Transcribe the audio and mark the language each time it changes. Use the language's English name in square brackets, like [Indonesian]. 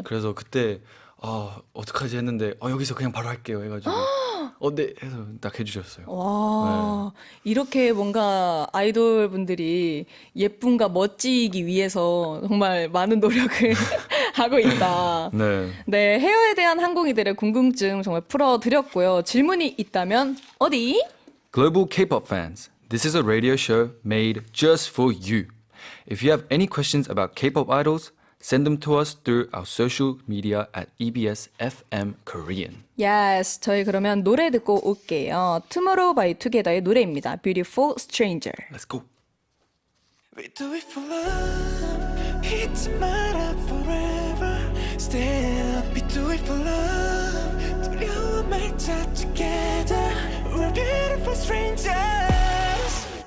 [Korean] 그래서 그때 어떡하지 했는데 여기서 그냥 바로 할게요 해가지고 네 해서 딱 해주셨어요. 와, 이렇게 뭔가 아이돌 분들이 예쁨과 멋지기 위해서 정말 많은 노력을 하고 있다. 네. 네, 헤어에 대한 한국인들의 궁금증 정말 풀어드렸고요. 질문이 있다면 어디? [English] Global K-pop fans, this is a radio show made just for you. If you have any questions about K-pop idols, send them to us through our social media at EBS FM Korean. Yes, [Korean] 저희 그러면 노래 듣고 올게요. Tomorrow by Together의 노래입니다. [English] Beautiful Stranger. Let's go. We do it for love. [Korean] 잊지 마라 [English] forever. Still, we do it for love. [Korean] 두려워 말자 together. [English] We're beautiful strangers.